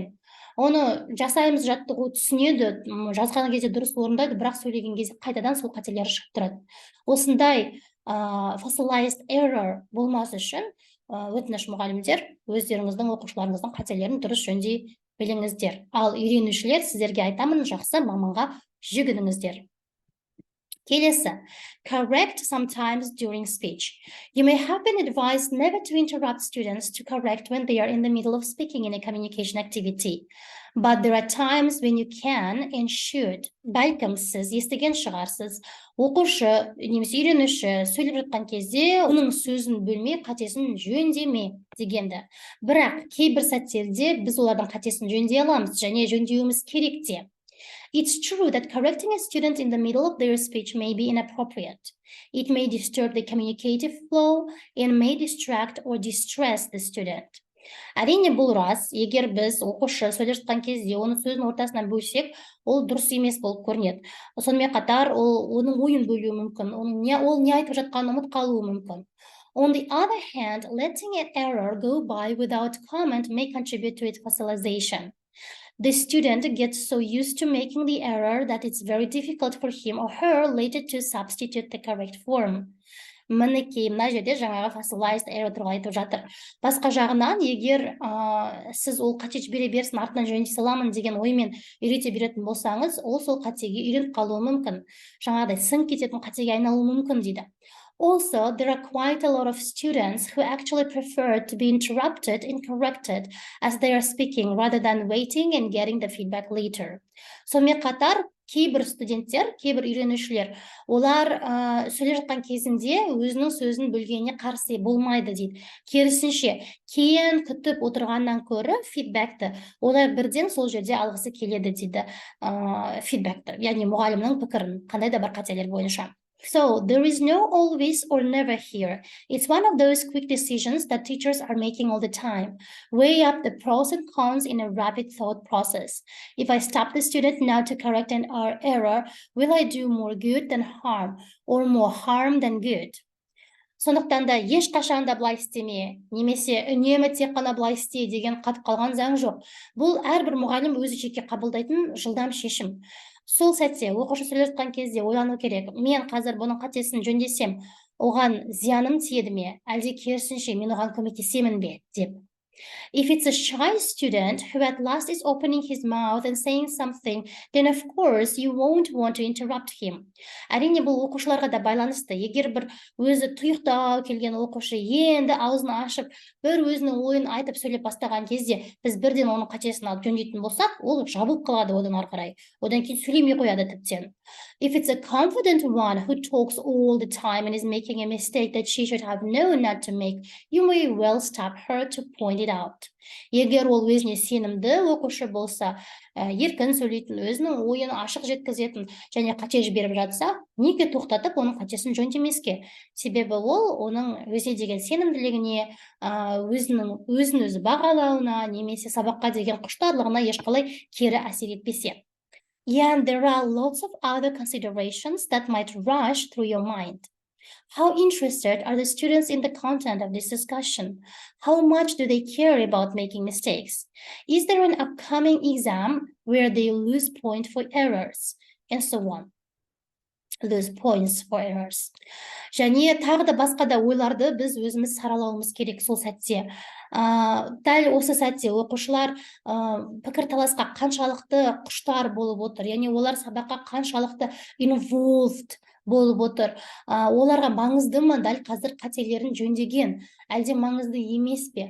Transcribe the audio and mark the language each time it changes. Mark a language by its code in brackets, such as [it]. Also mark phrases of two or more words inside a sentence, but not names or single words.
[kk] Оны жасаймыз, жаттығу түсінеді, жазған кезде дұрыс орындайды, бірақ сөйлеген кезде қайтадан сол қателері шығып тұрады. Осындай [en] fossilized error [kk] болмас үшін өтініш мұғалімдер, өздеріңіздің оқушыларыңыздың қателерін дұрыс жөндей біліңіздер. Ал үйренушілер, сіздерге айтамын, жақсы маманға жүгініңіздер. Келесі, [en] correct sometimes during speech. You may have been advised never to interrupt students to correct when they are in the middle of speaking in a communication activity. But there are times when you can and should. [kk] Бәлкім сіз естіген шығарсыз, оқушы немесе үйренуші сөйлеп жатқан кезде оның сөзін бөлмей, қатесін жөндеме дегенді. Бірақ кейбір сәттерде біз олардың қатесін жөндей аламыз және жөндеуіміз керек те. [en] It's true that correcting a student in the middle of their speech may be inappropriate. It may disturb the communicative flow and may distract or distress the student. [kk] Әрине бұл рас, егер біз оқушы сөйлеп жатқан кезде оны сөздің ортасынан бөлсек, ол дұрыс емес болып көрінеді. Сонымен қатар оның ойын бөлуі мүмкін, ол не айтып жатқанын ұмытып қалуы мүмкін. [en] On the other hand, letting an error go by without comment may contribute to its fossilization. The student gets so used to making the error that it's very difficult for him or her later to substitute the correct form. [kk] Мінекей, мына жерде жаңағы [en] fossilized error [kk] туралы айтып жатыр. Басқа жағынан, егер сіз ол қате жібере берсін, артынан жөндей саламын деген оймен үйрете беретін болсаңыз, ол сол қатеге үйреніп қалуы мүмкін. Жаңағыдай сіңіп кететін қатеге айналуы мүмкін дейді. [en] Also, there are quite a lot of students who actually prefer to be interrupted and corrected as they are speaking rather than waiting and getting the feedback later. [kk] Сонымен қатар, кейбір студенттер, кейбір үйренушілер, олар сөйлеп жатқан кезінде өзінің сөзін бөлгеніне қарсы болмайды дейді. Керісінше, кейін күтіп отырғаннан көрі фидбэкті, олар бірден сол жерде алғысы келеді дейді фидбэкті, яғни мұғалімнің пікірін, қандай да бір қателер бойынша. [en] So, there is no always or never here. It's one of those quick decisions that teachers are making all the time. Weigh up the pros and cons in a rapid thought process. If I stop the student now to correct an error, will I do more good than harm, or more harm than good? [kk] Сондықтан да ешқашан да былай істеме, немесе үнемі тек қана былай істе деген қатып қалған заң жоқ. Бұл әрбір мұғалім өзі жеке қабылдайтын жылдам шешім. Сол сәтте оқушы сөйлеп жатқан кезде ойлану керек. Мен қазір бұның қатесін жөндесем, оған зияным тиеді ме, әлде керісінше мен оған көмектесемін бе деп. [en] If it's a shy student who at last is opening his mouth and saying something, then of course you won't want to interrupt him. [kk] Әрине бұл оқушыларға да байланысты. Егер бір өзі тұйықтау келген оқушы енді аузын ашып, бір өзінің ойын айтып сөйлеп бастаған кезде, біз бірден оның қатесін алып жөндейтін болсақ, ол жабылып қалады одан ары қарай. Одан кейін сөйлемей қояды тіптен. [en] If it's a confident one who talks all the time and is making a mistake that she should have known not to make, you may well stop her to point it out. [kk] Егер ол өзіне сенімді оқушы болса, еркін сөйлейтін, өзінің ойын ашық жеткізетін және қате жіберіп жатса, неге тоқтатып оның қатесін жөндемеске? Себебі ол оның өзіне деген сенімділігіне, өзін өзі бағалауына, немесе сабаққа деген құштарлығына ешқалай кері әсер етпесе. [en] And there are lots of other considerations that might rush through your mind. How interested are the students in the content of this discussion? How much do they care about making mistakes? Is there an upcoming exam where they lose points for errors? And so on. Lose points for errors. [kk] Және тағы да басқа да ойларды біз өзіміз саралауымыз керек сол сәтте. Дәл осы сәтте оқушылар пікірталасқа қаншалықты құштар болып отыр, яғни олар сабаққа қаншалықты involved болып отыр. Оларға маңызды ма дәл қазір қателерін жөндеген, әлде маңызды емес пе?